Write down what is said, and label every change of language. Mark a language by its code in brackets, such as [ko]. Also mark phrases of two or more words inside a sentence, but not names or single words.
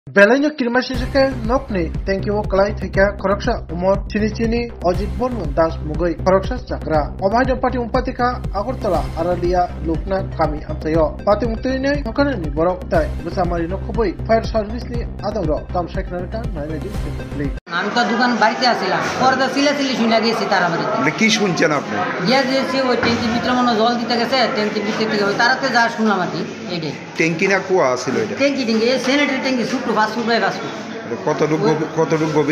[trp] Belanya kirmashisike nokni [en] thank you [trp] kalai theka khoroksha umor chini Ajit Bormon Das Mugoi khoroksha chakra obhajo pati umpatika Agartala Aralia Lukna kami amtayo pati umtine hokanani borok tai besamari nokoboi [en] fire service [trp] ni adoro tam seknarka naimedi complete [bn] আমি তো দোকান বাড়িতে আসছিলাম পর্দা সিলাসিলি শুনে গেছি তারা বাড়িতে মানে কি শুনছেন আপনি গিয়া দিয়েছি ওই ট্যাঙ্কির ভিতরে মনে জল দিতে গেছে ট্যাঙ্কির ভিতরে থেকে ওই তারাতে যা শুনলাম আর কি এইটাই ট্যাঙ্কি না কুয়া ছিল এটা ট্যাঙ্কি এই স্যানিটারি ট্যাঙ্কি ছোট্ট 5 ফুট বাই 5 ফুট কতটুকু গভীর